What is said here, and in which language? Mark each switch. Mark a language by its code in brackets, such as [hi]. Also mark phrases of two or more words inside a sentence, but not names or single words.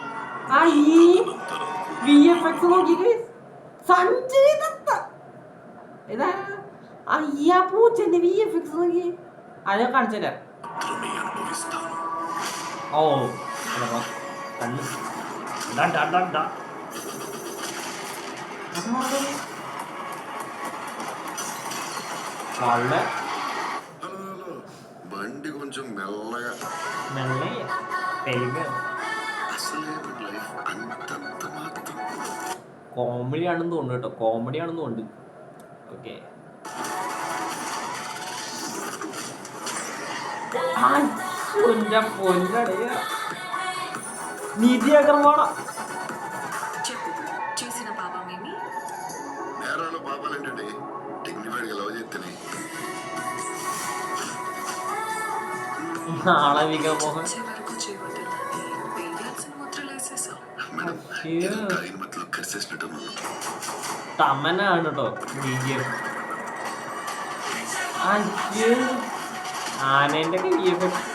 [ml] VFX നോക്കിക്കേ. സഞ്ജയ് ദത്ത ഇതാ പൂച്ചന്റെ VFX നോക്കി. അത് കാണിച്ചുതരാം. ഓ കണ്ണു [te] బండి కొంచెం మెల్లగా [ml] തെലുങ്ക് കോമഡി ആണെന്ന് തോന്നുന്നു കേട്ടോ. കോമഡി ആണെന്ന് തോന്നുന്നു. ഓക്കെ, നിധി അഗർവാള [te] నేరాలు బాబాలంటే డిగ్నిఫైడ్గా లవ్ చేస్తేనే [ml] മാളവിക മോഹൻ. തമനാണ് കേട്ടോ. ആനേന്റെ ഒക്കെ VFX.